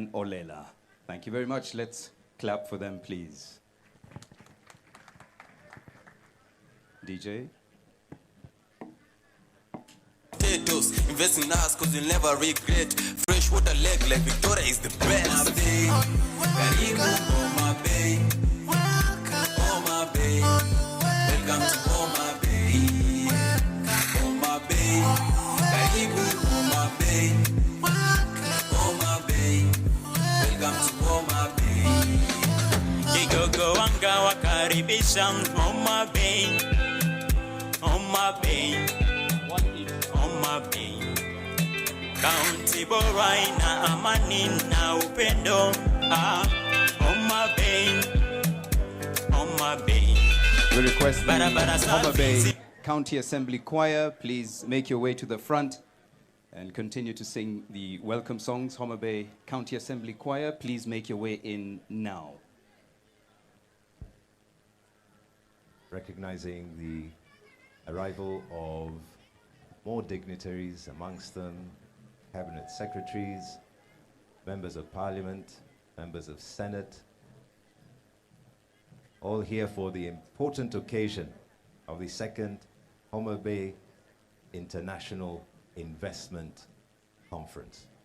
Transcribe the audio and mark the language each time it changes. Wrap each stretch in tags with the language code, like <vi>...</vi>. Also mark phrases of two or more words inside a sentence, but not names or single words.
<en>Thank you very much. Let's clap for them, please. DJ. Potatoes, invest in us cause you'll never regret. Fresh water leg like Victoria is the best. Homa Bay, Karibu, Homa Bay. Homa Bay, welcome to Homa Bay. Homa Bay, Karibu, Homa Bay. Homa Bay, welcome to Homa Bay.</en> <sw>Kigogo Wanga wakaribisha Homa Bay. Homa Bay, Homa Bay. County bora ina amani na upendo. Homa Bay, Homa Bay.</sw> <en>We request the Homa Bay County Assembly Choir, please make your way to the front and continue to sing the welcome songs. Homa Bay County Assembly Choir, please make your way in now. Recognizing the arrival of more dignitaries, amongst them cabinet secretaries, members of parliament, members of Senate, all here for the important occasion of the second Homa Bay International Investment Conference.</en>